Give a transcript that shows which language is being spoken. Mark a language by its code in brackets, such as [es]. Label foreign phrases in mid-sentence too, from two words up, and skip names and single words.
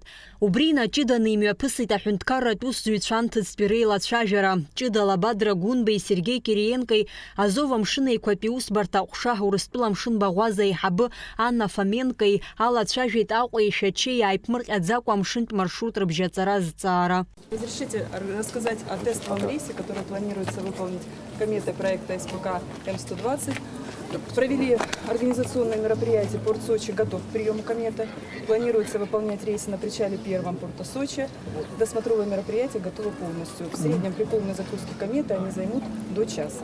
[ab] Убри инаҷыданы имҩаԥысит аҳәынҭқарратә усзуҩцәа анҭыҵтәи реилацәажәара. Ҷыдала Бадра Гәынбеи Сергеи Кириенкои Азов амшын еиқәатәи усбарҭа аҟәша Урыстәыла амшын баӷәаза аиҳабы Анна Фоменкои алацәажәеит Аҟәеи Шәачеи ааиԥмырҟьаӡакәа амшынтә маршрут рыбжьаҵара зҵаара. [ru] Разрешите рассказать о тестовом рейсе, который планируется выполнить кометой проекта СПК М-120. Провели организационное мероприятие «Порт Сочи готов к приему кометы». Планируется выполнять рейсы на причале первом порта Сочи. Досмотровое мероприятие готово полностью. В среднем при полной загрузке кометы они займут до часа.